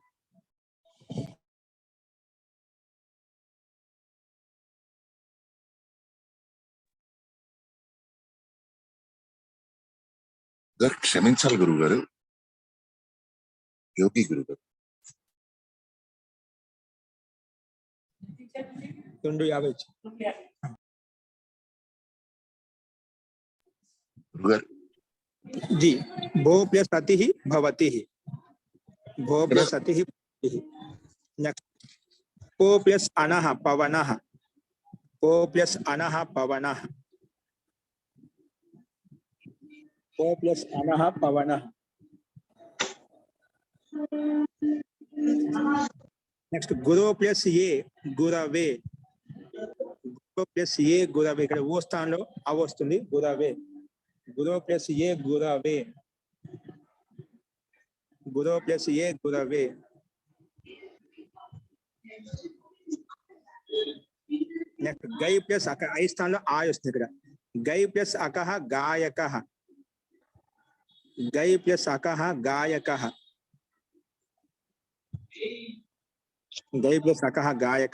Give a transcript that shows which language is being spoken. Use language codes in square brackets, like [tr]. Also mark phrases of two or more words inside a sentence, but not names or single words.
[te] క్షమించాలి గురువు గారు, యోగి గురువు గారు. 250 గురువు గారు [sa] जी भो प्लस अति ही भवति ही. भो प्लस अति ही नेक्स्ट पो प्लस अनः पवनः. पो प्लस अनः पवनः. पो प्लस अनः पवनः. [te] నెక్స్ట్ గురవ ప్లస్ ఏ గురవే, గురవ ప్లస్ ఏ గురవే, ఇక్కడ ఓ స్థానంలో అవ వస్తుంది, గురవే, గురవ ప్లస్ ఏ గురవే, గురవ ప్లస్ ఏ గురవే. నెక్స్ట్ గై ప్లస్ అక, ఐ స్థానంలో ఆ వస్తుంది ఇక్కడ, గై ప్లస్ అకహ గాయక, గై ప్లస్ అకహ గాయక, గై ప్లస్ అకహ గాయక.